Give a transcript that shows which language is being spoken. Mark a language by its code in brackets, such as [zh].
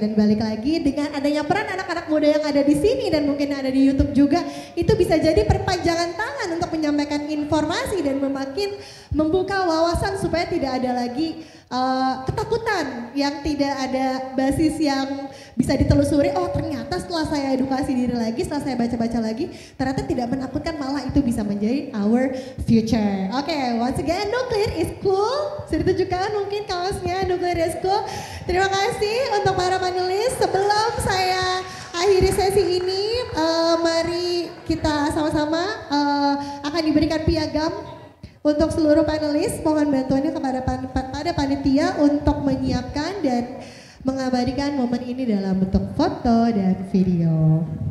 [id] Dan balik lagi dengan adanya peran anak-anak muda yang ada di sini dan mungkin ada di YouTube juga, itu bisa jadi perpanjangan tangan untuk menyampaikan informasi dan makin membuka wawasan supaya tidak ada lagi ketakutan yang tidak ada basis yang bisa ditelusuri. Oh ternyata setelah saya edukasi diri lagi, setelah saya baca-baca lagi, ternyata tidak menakutkan, malah itu bisa menjadi [en] our future. Oke, once again, nuclear is cool. [id] Sudah ditunjukkan mungkin kaosnya, [en] nuclear is cool. [id] Terima kasih untuk para panelis. Sebelum saya akhiri sesi ini, mari kita sama-sama akan diberikan piagam untuk seluruh panelis. Mohon bantuannya kepada panitia untuk menyiapkan dan mengabadikan momen ini dalam bentuk foto dan video.